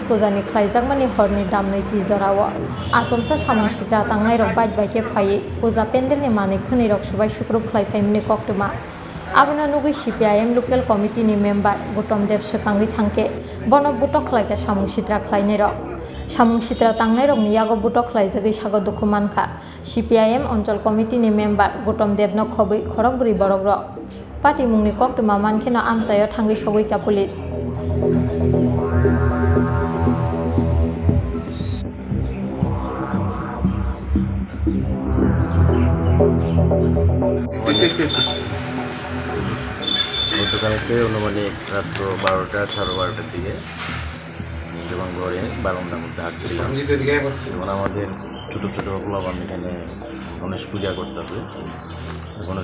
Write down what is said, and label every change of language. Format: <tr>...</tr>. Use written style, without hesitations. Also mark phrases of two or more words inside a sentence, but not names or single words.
<trp>Pujani khlaijakmani horni damnoi chi jorao Asomsa Samung Sitra Tangnairok baike phaiui puja pendelni manui khwnirok subai sukrub khlaiphaimani koktuma Abona nugui CPIM</trp> <en>local committee</en> <trp>ni member Gutom Dev swkangui thangke bono butok khlaika Samung Sitra khlainairok Samung Sitra Tangnairokni yago butok khlaijagui sago dukhu mankha CPIM Onchol Committee ni member Gutom Devno khobui khorok bri borok rok Party mungni koktuma mankheno Amchaio thangui sogoika police</trp> <bn>গতকালকে অনুমানিক রাত্র 12টা 12:30টার দিকে যখন ঘরে বারান্দার মধ্যে হাঁটছিলাম তখন আমাদের ছোটো ছোটো পোলাপান এখানে গণেশ পূজা করতেছে গণেশ</bn>